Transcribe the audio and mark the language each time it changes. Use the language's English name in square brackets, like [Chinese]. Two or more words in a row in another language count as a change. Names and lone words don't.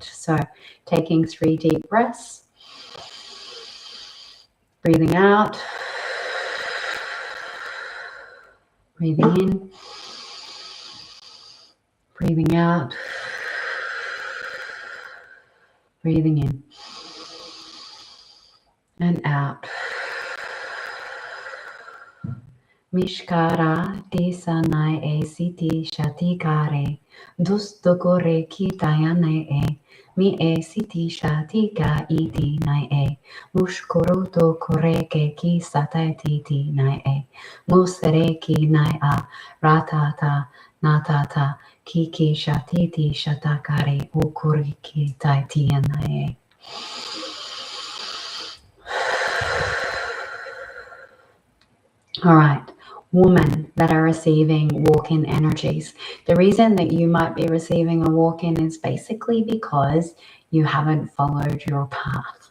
[English] So taking 3 deep breaths, breathing out, breathing in, breathing out, breathing in and out. Mishkara tisanae e siti shatikare dustokore kitayane e mi e siti shatika iti nae e mushkoroto koreke ki satatiti nae e musreki nae a ratata natata kiki shatiti shatakare ukuriki taitianae. All right, women that are receiving walk-in energies. The reason that you might be receiving a walk-in is basically because you haven't followed your path.